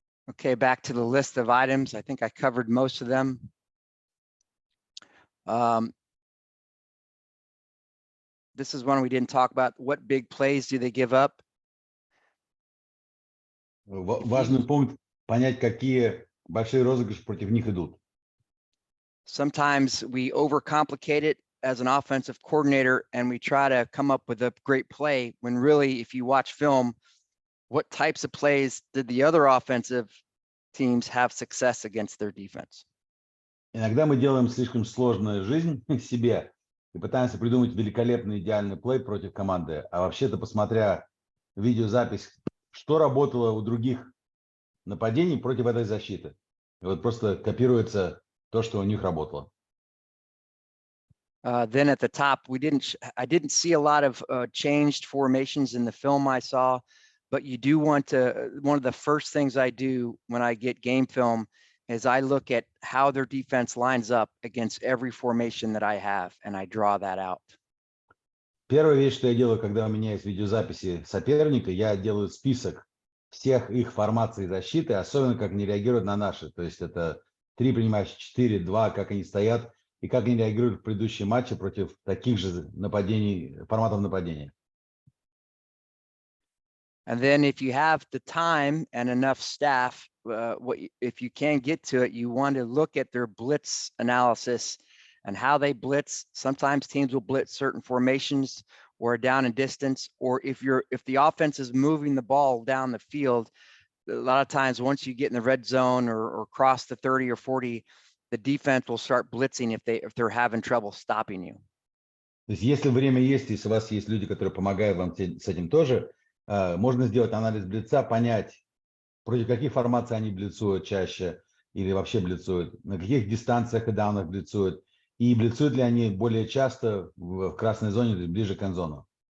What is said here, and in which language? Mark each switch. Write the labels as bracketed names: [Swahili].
[English] Okay, back to the list of items. I think I covered most of them. This is one we didn't talk about. What big plays do they give up? [Russian] Важный пункт – понять, какие большие розыгрыши против них идут. [English] Sometimes we overcomplicate it as an offensive coordinator and we try to come up with a great play when really, if you watch film, what types of plays did the other offensive teams have success against their defense? [Russian] Иногда мы делаем слишком сложную жизнь себе и пытаемся придумать великолепный идеальный плей против команды. А вообще-то, посмотря видеозапись, что работало у других нападений против этой защиты. И вот просто копируется то, что у них работало. [English] Then at the top, I didn't see a lot of changed formations in the film I saw, but you do want to, one of the first things I do when I get game film is I look at how their defense lines up against every formation that I have, and I draw that out. [Russian] Первая вещь, что я делаю, когда у меня есть видеозаписи соперника, я делаю список всех их формаций защиты, особенно как они реагируют на наши. То есть это 3 принимающих, 4, 2, как они стоят и как они реагируют в предыдущие матчи против таких же нападений, форматов нападения. [English] And then if you have the time and enough staff, if you can get to it, you want to look at their blitz analysis and how they blitz. Sometimes teams will blitz certain formations or down and distance, or if the offense is moving the ball down the field, a lot of times once you get in the red zone or cross the 30 or 40, the defense will start blitzing if they're having trouble stopping you. [Russian] То есть если время есть, если у вас есть люди, которые помогают вам с этим тоже, можно сделать анализ блица, понять, против каких формаций они блицуют чаще или вообще блицуют, на каких дистанциях и даунах блицуют, и блицуют ли они более часто в красной зоне, то есть ближе к эндзону.